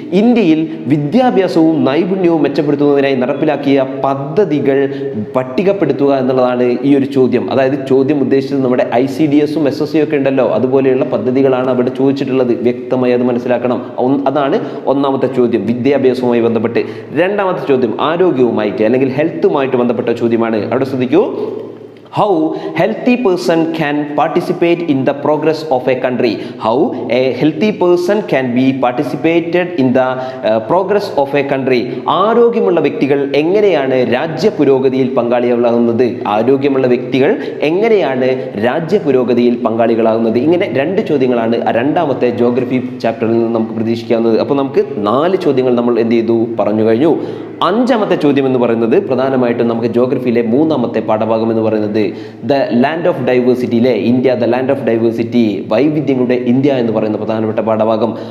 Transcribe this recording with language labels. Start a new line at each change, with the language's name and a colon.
Malayalam: ഇന്ത്യയിൽ വിദ്യാഭ്യാസവും നൈപുണ്യവും മെച്ചപ്പെടുത്തുന്നതിനായി നടപ്പിലാക്കിയ പദ്ധതികൾ പട്ടികപ്പെടുത്തുക എന്നുള്ളതാണ് ഈ ഒരു ചോദ്യം. അതായത് ചോദ്യം ഉദ്ദേശിച്ചത് നമ്മുടെ ICDS-ഉം SSC ഒക്കെ ഉണ്ടല്ലോ, അതുപോലെയുള്ള പദ്ധതികളാണ് അവിടെ ചോദിച്ചിട്ടുള്ളത്. വ്യക്തമായി അത് മനസ്സിലാക്കണം. അതാണ് ഒന്നാമത്തെ ചോദ്യം, വിദ്യാഭ്യാസവുമായി ബന്ധപ്പെട്ട്. രണ്ടാമത്തെ ചോദ്യം ആരോഗ്യവുമായിട്ട് അല്ലെങ്കിൽ ഹെൽത്തുമായിട്ട് ബന്ധപ്പെട്ട ചോദ്യമാണ്. അവിടെ ശ്രദ്ധിക്കൂ.
English: How healthy person can participate in the progress of a country? How a healthy person can be participated in the progress of a country?
Malayalam: ആരോഗ്യമുള്ള വ്യക്തികൾ എങ്ങനെയാണ് രാജ്യ പുരോഗതിയിൽ പങ്കാളികളാകുന്നത്? ആരോഗ്യമുള്ള വ്യക്തികൾ എങ്ങനെയാണ് രാജ്യ പുരോഗതിയിൽ പങ്കാളികളാകുന്നത്? ഇങ്ങനെ 2 ചോദ്യങ്ങളാണ് രണ്ടാമത്തെ ജോഗ്രഫി ചാപ്റ്ററിൽ നിന്ന് നമുക്ക് പ്രതീക്ഷിക്കാവുന്നത്. അപ്പോൾ നമുക്ക് 4 ചോദ്യങ്ങൾ നമ്മൾ എന്ത് ചെയ്തു, പറഞ്ഞു കഴിഞ്ഞു. 5ാമത്തെ ചോദ്യം എന്ന് പറയുന്നത് പ്രധാനമായിട്ടും നമുക്ക് ജോഗ്രഫിയിലെ 3ാമത്തെ പാഠഭാഗം എന്ന് പറയുന്നത് the land of ഡൈവേഴ്സിറ്റിയിലെ India,
English: the land of diversity,
Malayalam: വൈവിധ്യങ്ങളുടെ India എന്ന് പറയുന്ന പ്രധാനപ്പെട്ട പാഠഭാഗം.